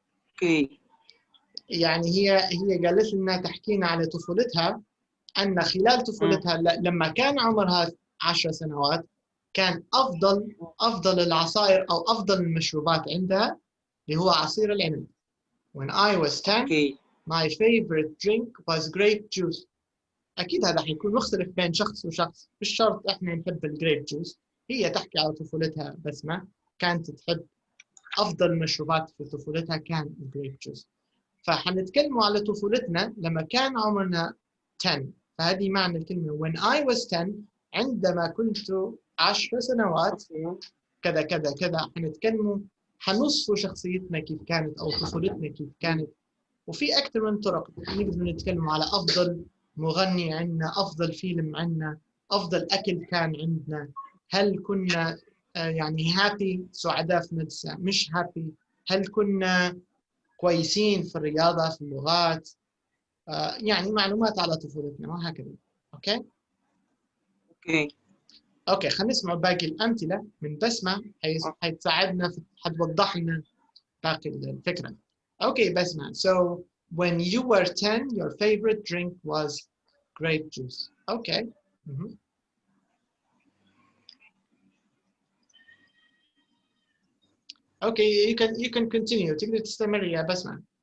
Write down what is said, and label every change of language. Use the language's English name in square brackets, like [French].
[Arabic] اوكي. يعني هي قالت لنا تحكينا على طفولتها، أن خلال طفولتها لما كان عمرها 10 سنوات كان أفضل العصائر أو أفضل المشروبات عندها اللي هو عصير العنب. [English] When I was 10 my favorite drink was grape juice. [Arabic] أكيد هذا حيكون مختلف بين شخص وشخص، مش شرط إحنا نحب الجريب جوز. هي تحكي على طفولتها بسمة كانت تحب أفضل المشروبات في طفولتها كان الجريب جوز. فحنتكلموا على طفولتنا لما كان عمرنا 10. فهذه معنى الكلمة [English] when I was 10 [Arabic] عندما كنت 10 سنوات كذا كذا كذا. حنتكلموا حنوصفوا شخصيتنا كيف كانت أو طفولتنا كيف كانت. وفي أكثر من طرق نقدر نتكلم على أفضل مغني عندنا، أفضل فيلم عندنا، أفضل أكل كان عندنا، هل كنا يعني هابي سعداء في نفسنا مش هابي، هل كنا كويسين في الرياضة في اللغات، يعني معلومات على طفولتنا وهكذا. أوكي خلينا نسمع باقي الأمثلة من بسمة حتساعدنا حتوضح لنا باقي الفكرة. [English] Okay, Basma. So when you were 10, your favorite drink was grape juice. Okay. Okay, you can continue. [Arabic] تقدر تستمر يا بسمة.